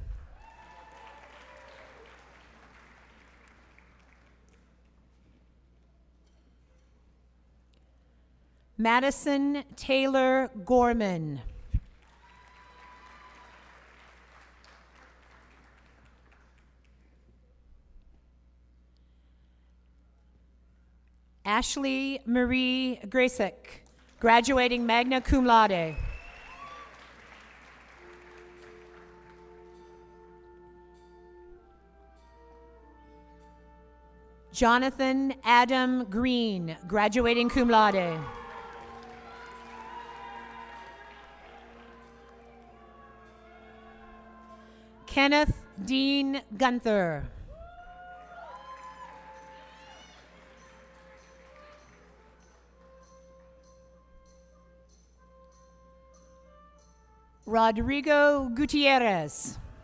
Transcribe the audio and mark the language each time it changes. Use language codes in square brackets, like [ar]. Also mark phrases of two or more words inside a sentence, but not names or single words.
[en] Madison Taylor Gorman. Ashley Marie Gracek, graduating [la] magna cum laude. [en] Jonathan Adam Green, graduating [la] cum laude. [en] Kenneth Dean Gunther. Rodrigo Gutierrez.